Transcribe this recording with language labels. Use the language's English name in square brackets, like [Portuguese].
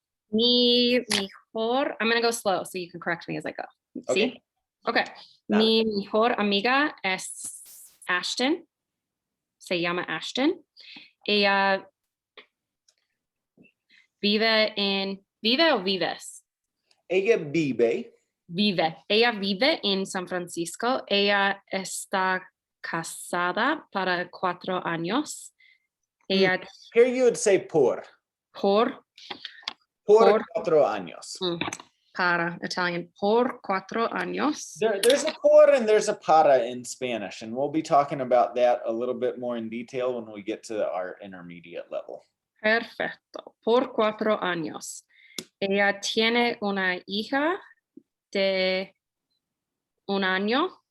[Spanish] Mi mejor, [English] I'm gonna go slow so you can correct me as I go. Okay. [Spanish] ¿Sí? Okay. Dale. Mi mejor amiga es Ashton. Se llama Ashton. Ella ¿vive o vives? Ella vive. Vive. Ella vive en San Francisco. Ella está casada para 4 años. Ella [English] Here you would say por. [Spanish] por 4 años. Para Italian, por 4 años. [English] There's a por and there's a para in Spanish, and we'll be talking about that a little bit more in detail when we get to our intermediate level. [Spanish] Perfecto. Por 4 años. Ella tiene una hija de 1 año.